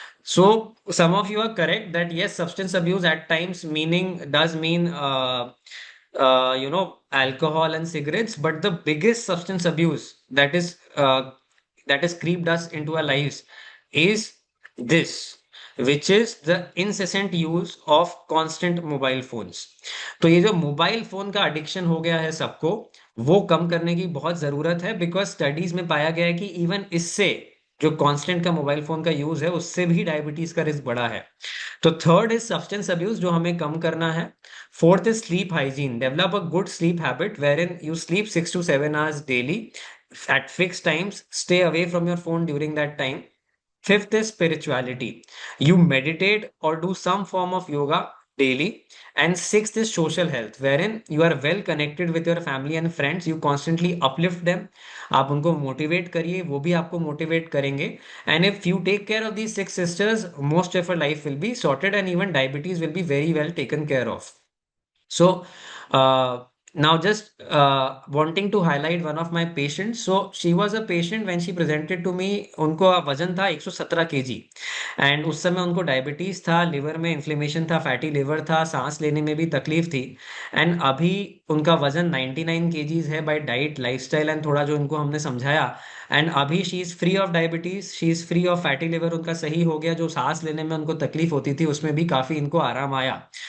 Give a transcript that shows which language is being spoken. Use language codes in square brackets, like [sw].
[en] So some of you are correct that yes, substance abuse at times meaning does mean alcohol and cigarettes, but the biggest substance abuse that has creeped us into our lives is this, which is the incessant use of constant mobile phones. [hi] तो ये जो mobile phone का addiction हो गया है सबको, वो कम करने की बहुत जरूरत है, बिकॉज स्टडीज में पाया गया है कि इवन इससे जो कांस्टेंट का मोबाइल फोन का यूज है उससे भी डायबिटीज का रिस्क बढ़ा है। [en] तो third is substance abuse [hi] जो हमें कम करना है। [en] Fourth is sleep hygiene, develop a good sleep habit wherein you sleep 6 to 7 hours daily at fixed times, stay away from your phone during that time. Fifth is spirituality, you meditate or do some form of yoga daily. And sixth is social health, wherein you are well connected with your family and friends, you constantly uplift them, [hi] आप उनको motivate करिए, वो भी आपको motivate करेंगे। [en] And if you take care of these 6 sisters, most of your life will be sorted and even diabetes will be very well taken care of. So, now just wanting to highlight one of my patients. So, she was a patient when she presented to me. [hi] उनको वजन था 117 kg and उस समय उनको diabetes था, liver में inflammation था, fatty liver था, सांस लेने में भी तकलीफ थी। एंड अभी उनका वजन 99 kgs है बाय डाइट लाइफस्टाइल एंड थोड़ा जो उनको हमने समझाया। एंड अभी [en] she is free of diabetes, she is free of fatty liver, [hi] उनका सही हो गया। जो सांस लेने में उनको तकलीफ होती थी उसमें भी काफी इनको आराम आया।